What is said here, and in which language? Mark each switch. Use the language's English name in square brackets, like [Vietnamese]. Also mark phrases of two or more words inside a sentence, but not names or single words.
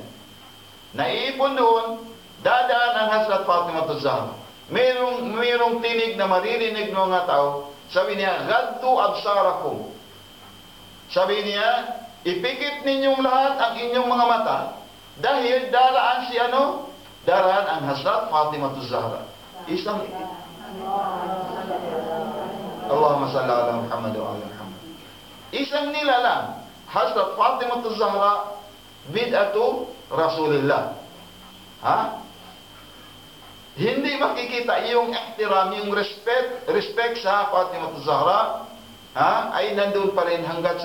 [Filipino] Naipon doon, dadaan ang Hazrat Fatimah az-Zahra. Mayroong tinig na maririnig ng mga tao. Sabi niya, [Arabic] "Gaddu absarakum." [Filipino] Sabi niya, ipikit ninyong lahat ang inyong mga mata dahil daraan daraan ang Hazrat Fatimah az-Zahra. [Arabic] Allahumma salli ala Muhammad wa ala Muhammad. [Filipino] Isang nilalang, [Arabic] Hazrat Fatimah az-Zahra, bid'atu Rasulillah. [Filipino] Hindi makikita yung ihtiram, yung respect sa Fatimah az-Zahra, ay nandun pa rin hanggat sa